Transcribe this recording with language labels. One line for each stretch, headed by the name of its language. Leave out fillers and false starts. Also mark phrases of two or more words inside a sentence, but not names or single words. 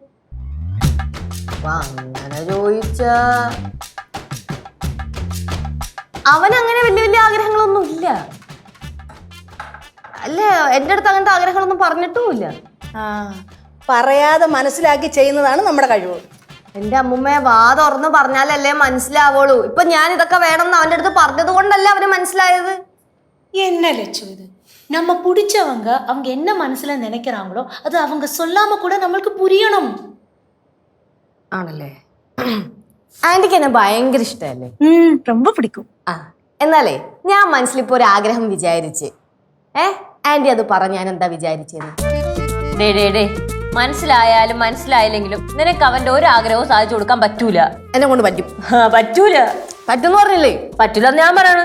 Malayalam: അങ്ങനെ ചോദിച്ചാ അവനങ്ങനെ വലിയ വലിയ ആഗ്രഹങ്ങളൊന്നും ഇല്ല. അല്ല, എന്റെ അടുത്ത് അങ്ങനത്തെ ആഗ്രഹങ്ങളൊന്നും പറഞ്ഞിട്ടുമില്ല. പറയാതെ മനസ്സിലാക്കി ചെയ്യുന്നതാണ് നമ്മുടെ കഴിവ്. എന്റെ അമ്മുമ്മയെ വാ തുറന്ന് പറഞ്ഞാലല്ലേ മനസ്സിലാവുള്ളൂ. ഇപ്പൊ ഞാൻ ഇതൊക്കെ വേണമെന്ന് അവന്റെ അടുത്ത് പറഞ്ഞത് കൊണ്ടല്ലേ അവന് മനസ്സിലായത്.
Tamil: என்ன லட்சு இது? நம்ம பிடிச்சவங்க அவங்க என்ன மனசுல நினைக்கிறாங்களோ அது அவங்க சொல்லாம கூட நம்மளுக்கு புரியணும்.
Malayalam: ആണല്ലേ? ആന്റിക്ക് എന്നെ ഭയങ്കര ഇഷ്ടമല്ലേ?
Tamil: ரொம்ப பிடிக்கும்.
Malayalam: എന്നാലേ ഞാൻ മനസ്സിലിപ്പോ ഒരു ആഗ്രഹം വിചാരിച്ച് ആന്റി അത് പറഞ്ഞ ഞാൻ എന്താ വിചാരിച്ചത്? ഡേ മനസ്സിലായാലും മനസ്സിലായില്ലെങ്കിലും നിനക്ക് അവന്റെ ഒരു ആഗ്രഹവും സാധിച്ചു കൊടുക്കാൻ പറ്റൂല. എന്നെ കൊണ്ട് പറ്റും. പറ്റൂല. പറ്റുമെന്ന് പറഞ്ഞില്ലേ? പറ്റൂല ഞാൻ പറയണ.